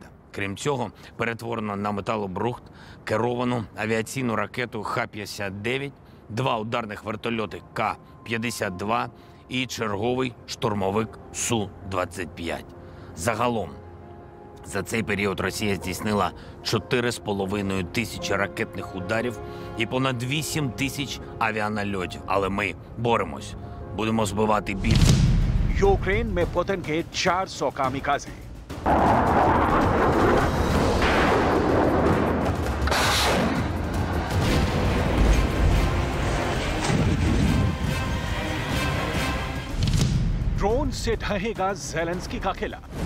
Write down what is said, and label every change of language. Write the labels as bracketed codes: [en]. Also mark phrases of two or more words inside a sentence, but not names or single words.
[uk] Крім цього, перетворено на металобрухт керовану авіаційну ракету Х-59, 2 ударних вертольоти К-52 і черговий штурмовик Су-25. Загалом, за цей період Росія здійснила 4,5 тисячі ракетних ударів і понад 8 тисяч авіанальотів. Але ми боремось. Будемо збивати більше. [hi] यूक्रेन में पुतिन के 400 कामिकाज़े। ड्रोन से ढहेगा ज़ेलेंस्की का किला।